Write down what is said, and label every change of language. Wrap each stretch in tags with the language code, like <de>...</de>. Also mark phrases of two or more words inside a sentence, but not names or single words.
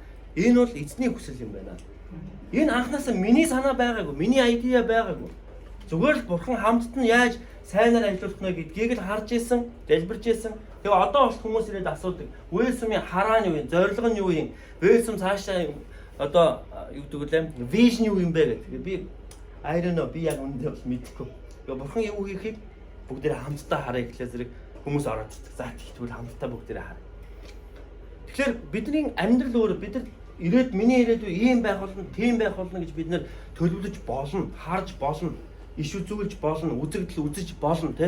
<mn>Энэ бол эзний хүсэл юм байна. Энэ анхнаасаа миний санаа байгаагүй, миний айдиа байгаагүй. Зүгээр л бурхан хамтд нь яаж сайнаар ажиллах нь гэдгийг л харж исэн, залбирч исэн. Тэгээ одоо бол хүмүүс ирээд асуудаг. Well сүмийн хараа нь юу юм, зорилго нь юу юм? Well сүм цаашаа одоо юу гэдэг вэ? Vision юу юм бэ гэдэг. Би</mn> <en>I don't know</en> <mn>би яг үндэ бол мэдэхгүй. Тэгээ бурхан юу хийхийг бүгдээ хамтдаа харъя гэхлээр зэрэг хүмүүс ороод ирдэг. За тэгвэл хамтдаа бүгдээ харъя. Тэгэхээр бидний амьдрал өөр бид нар ирээд миний ирээдүй ийм байх болно, тийм байх болно гэж бид нар төлөвлөж болно, харж болно, иш үзүүлж болно, үзэгдэл үзэж болно те.</mn>